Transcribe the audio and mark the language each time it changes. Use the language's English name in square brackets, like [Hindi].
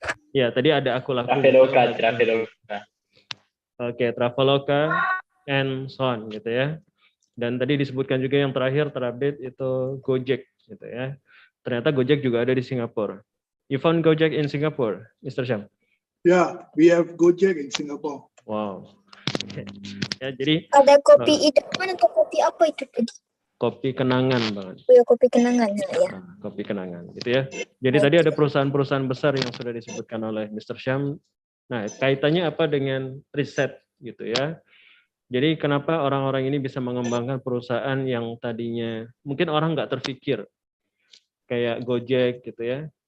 [Indonesian] Ya, tadi ada Aku Laku. Traveloka. Oke, Traveloka [English] and so on [Indonesian] gitu ya. Dan tadi disebutkan juga yang terakhir terupdate itu Gojek gitu ya. Ternyata Gojek juga ada di Singapura. [English] You found Gojek in Singapore, Mr. Syam? Yeah, we have Gojek in Singapore. [Indonesian] Wow. Okay. Ya, jadi ada kopi idaman atau kopi apa itu tadi? Kopi kenangan banget. Oh ya, kopi kenangan ya. Kopi kenangan gitu ya. Jadi tadi ada perusahaan-perusahaan besar yang sudah disebutkan oleh Mr. Syam. Nah, kaitannya apa dengan riset gitu ya. Jadi kenapa orang-orang ini bisa mengembangkan perusahaan yang tadinya mungkin orang nggak terpikir kayak Gojek gitu ya.